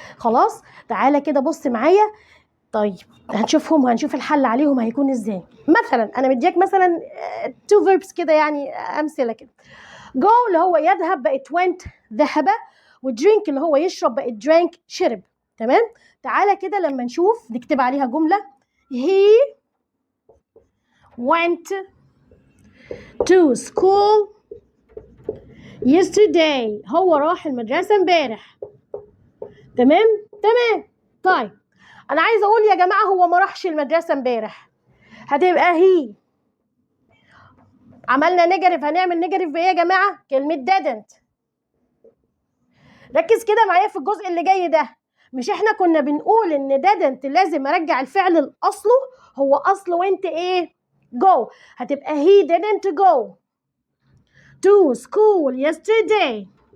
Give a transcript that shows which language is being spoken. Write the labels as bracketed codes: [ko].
[ar] خلاص تعالى كده بص معايا. طيب هنشوفهم وهنشوف الحل عليهم هيكون ازاي. مثلا انا مديك مثلا تو فيربس كده، يعني امثله كده. جو اللي هو يذهب بقت went ذهب، ودرينك اللي هو يشرب بقت drank شرب. تمام. تعالى كده لما نشوف نكتب عليها جمله. [en] he went to school yesterday. [ar] هو راح المدرسه امبارح. تمام تمام. طيب انا عايزه اقول يا جماعه هو ما راحش المدرسه امبارح، هتبقى هي. عملنا نيجاتيف، هنعمل نيجاتيف بايه يا جماعه؟ كلمه didn't. ركز كده معايا في الجزء اللي جاي ده. مش احنا كنا بنقول ان didn't لازم ارجع الفعل لاصله؟ هو اصله وانت ايه؟ go. هتبقى [en] he didn't go to school yesterday.